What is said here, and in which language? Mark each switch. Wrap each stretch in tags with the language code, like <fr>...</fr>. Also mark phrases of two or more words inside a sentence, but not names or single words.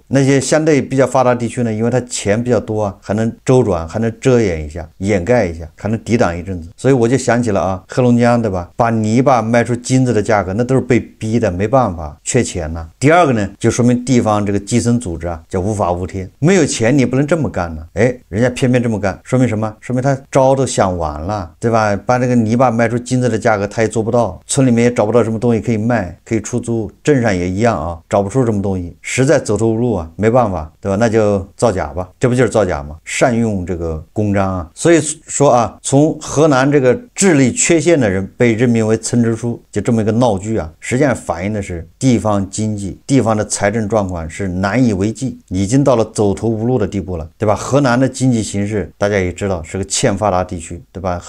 <zh>那些相對比較發達地區呢，因為它錢比較多啊，還能周轉，還能遮掩一下，掩蓋一下，還能抵擋一陣子。所以我就想起了啊，黑龍江，對吧？把泥巴賣出金子的價格，那都是被逼的，没辦法，缺錢呢。第二個呢，就說明地方這個基層組織啊，叫無法無天，沒有錢你不能這麼幹呢。哎，人家偏偏這麼幹，說明什麼？說明他招都想完了，對吧？把這個泥巴賣出金子的價格，他也做不到，村裡面也找不到什麼東西可以賣，可以出租，鎮上也一樣啊，找不出什麼東西，實在走投無路啊，沒辦法，對吧？那就造假吧，這不就是造假嗎？善用這個公章啊。所以說啊，從河南這個智力缺陷的人被任命為村支書，就這麼一個鬧劇啊，實際上反映的是地方經濟、地方的財政狀況是難以為繼，已經到了走投無路的地步了，對吧？河南的經濟形勢大家也知道，是個欠發達地區，對吧？</zh>